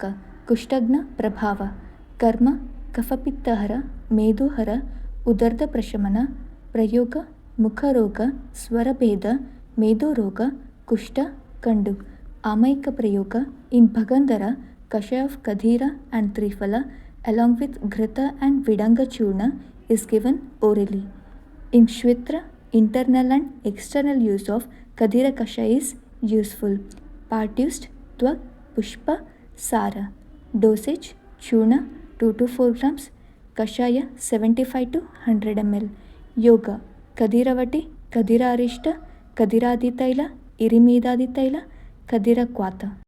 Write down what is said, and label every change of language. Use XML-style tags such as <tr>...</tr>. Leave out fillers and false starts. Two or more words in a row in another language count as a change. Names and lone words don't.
<sa>ಕುಷ್ಠಜ್ಞ ಪ್ರಭಾವ, ಕರ್ಮ, ಕಫಪಿತ್ತಹರ, ಮೇದೋಹರ, ಉದರ್ಧ ಪ್ರಶಮನ. ಪ್ರಯೋಗ, ಮುಖರೋಗ, ಸ್ವರಭೇದ, ಮೇದೋರೋಗ, ಕುಷ್ಠ, ಕಂಡು. ಆಮೈಕ ಪ್ರಯೋಗ,</sa> <en>in Bhagandara, Kashaya of Kadira and Triphala along with Ghrita and Vidanga Churna is given orally. In Shwitra, internal and external use of Kadira Kashaya is useful. Part used, Twak, Pushpa, Sara. Dosage, Churna 2 to 4 grams, Kashaya 75 to 100 ml. Yoga, Kadiravati, Kadira Arishta, Kadiradi Taila, Irimidadi Taila, Kadira Kwata.</en>